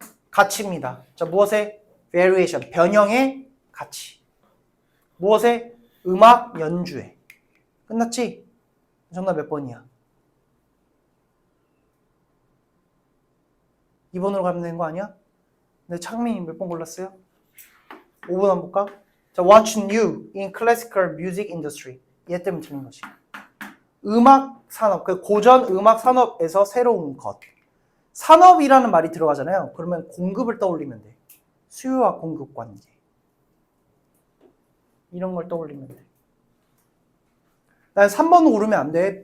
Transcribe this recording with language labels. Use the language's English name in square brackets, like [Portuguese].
[Korean] 가치입니다. 자, 무엇의? variation. 변형의 가치. 무엇의? 음악 연주에. 끝났지? 정답 몇 번이야? 2번으로 가면 되는 거 아니야? 근데 창민이 몇 번 골랐어요? 5번 한번 볼까? [English] 자, what's new in classical music industry? [Korean] 얘 때문에 틀린 거지. 음악 산업, 그 고전 음악 산업에서 새로운 것. 산업이라는 말이 들어가잖아요. 그러면 공급을 떠올리면 돼. 수요와 공급 관계. 이런 걸 떠올리면 돼. 난 3번 오르면 안 돼.